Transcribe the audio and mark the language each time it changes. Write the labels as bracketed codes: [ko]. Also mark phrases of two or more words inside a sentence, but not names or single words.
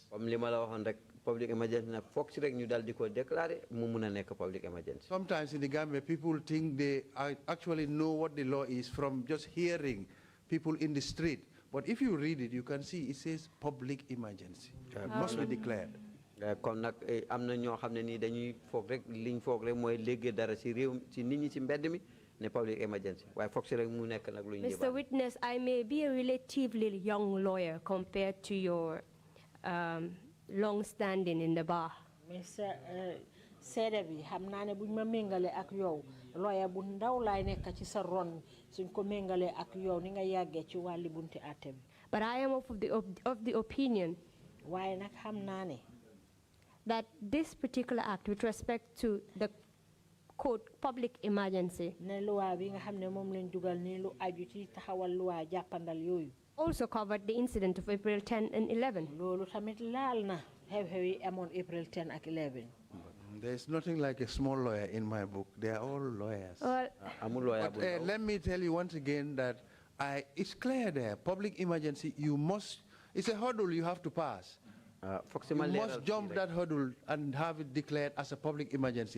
[en] Public emergency public emergency. Sometimes in the Gambia, people think they actually know what the law is from just hearing people in the street. But if you read it, you can see it says public emergency. It must be declared. [wo] Kon nag am na ñoo xam ne nii dañuy foog rek liñ foog rek mooy léegi dara ci réew ci nit ñi ci mbedd mi ne [en] public emergency [wo] waaye foog ci rek mu nekk nag lu ñu [en] Mr. Witness, I may be a relatively young lawyer compared to your long standing in the bar. Mr. [wo] Seede bi xam naa ne buñ ma méngale ak yow lawyer bu ndaw laay nekk ci sa ron suñ ko méngale ak yow ni nga yàggee ci wàlli bunti àtte bi. [en] But I am of the opinion [wo] waaye nag xam naa ne [en] that this particular act with respect to the quote public emergency [wo] ne loi bi nga xam ne moom lañ dugal nii lu aju ci taxawal loi jàppandal yooyu [en] also covered the incident of April 10 and 11. [wo] loolu tamit laal na xew-xew yi amoon April 10 ak 11. [en] There's nothing like a small lawyer in my book. They are all lawyers. Well, but let me tell you once again that it's clear there. Public emergency, it's a hurdle you have to pass. You must jump that hurdle and have it declared as a public emergency.